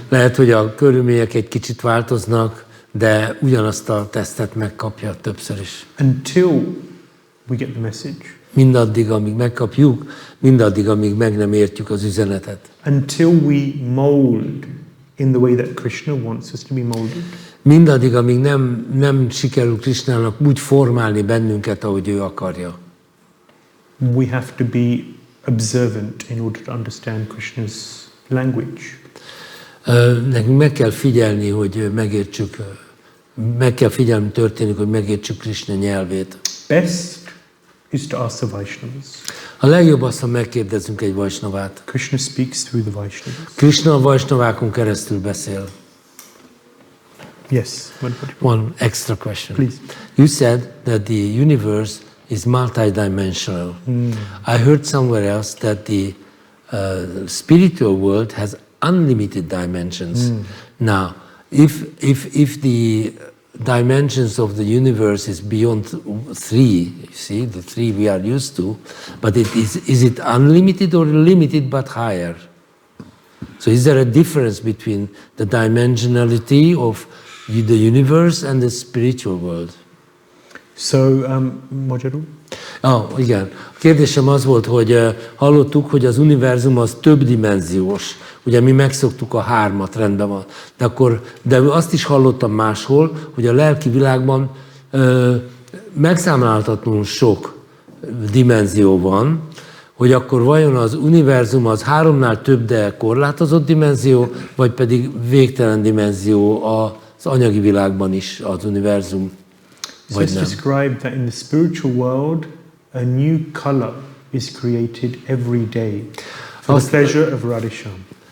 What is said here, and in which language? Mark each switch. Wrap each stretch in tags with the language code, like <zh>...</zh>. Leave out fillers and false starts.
<hu>Lehet, hogy a körülmények egy kicsit változnak, de ugyanazt a tesztet megkapja többször is.</hu> <en>Until we get the message.</en> <hu>Mindaddig, amíg megkapjuk, mindaddig, amíg meg nem értjük az üzenetet.</hu> <en>Until we mold in the way that Krishna wants us to be molded.</en> <hu>Mindaddig, amíg nem sikerül Krishnának úgy formálni bennünket, ahogy ő akarja.</hu> <en>We have to be observant in order to understand Krishna's language.</en> <hu>Nekünk meg kell figyelni, hogy megértsük, meg kell figyelni, történik, hogy megértsük Krishna nyelvét.</hu> <en>Best is to ask the Vaishnavas.</en> <hu>A legjobb az, ha megkérdezünk egy Vaisnavát.</hu> <en>Krishna speaks through the Vaishnavas.</en> <hu>Krishna a Vaisnavákon keresztül beszél.</hu> <en>Yes. One extra question. Please. You said that the universe is multidimensional. I heard somewhere else that the spiritual world has unlimited dimensions. Now, if the dimensions of the universe is beyond 3, you see, the 3 we are used to, but is it unlimited or limited but higher? So is there a difference between the dimensionality of the universe and the spiritual world? So, Majaru?</en> <hu>Igen. A kérdésem az volt, hogy hallottuk, hogy az univerzum az többdimenziós. Ugye mi megszoktuk a 3-at, rendben van. De azt is hallottam máshol, hogy a lelki világban megszámlálhatatlanul sok dimenzió van, hogy akkor vajon az univerzum az 3-nál több, de korlátozott dimenzió, vagy pedig végtelen dimenzió az anyagi világban is az univerzum.</hu> <en>So it's described that in the spiritual world, a new color is created every day for the pleasure of Radhesham.</en>